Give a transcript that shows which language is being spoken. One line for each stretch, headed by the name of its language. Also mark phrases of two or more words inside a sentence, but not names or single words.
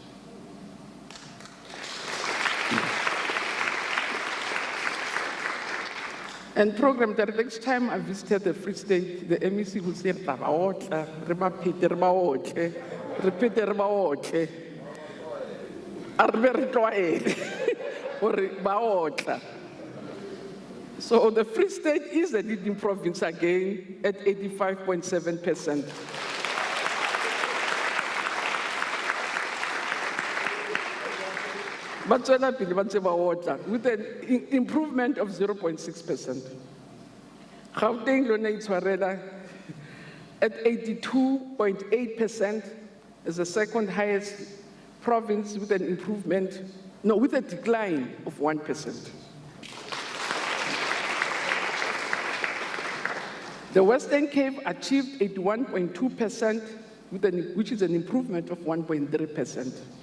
English: And program director, each time I visited the Free State, the MEC would say, so the Free State is the leading province again at 85.7%. But with an improvement of 0.6%. Gauteng
Tswana: lona itshwarela
English: at 82.8% as the second highest province with an improvement, no, with a decline of 1%. The Western Cape achieved 81.2%, which is an improvement of 1.3%.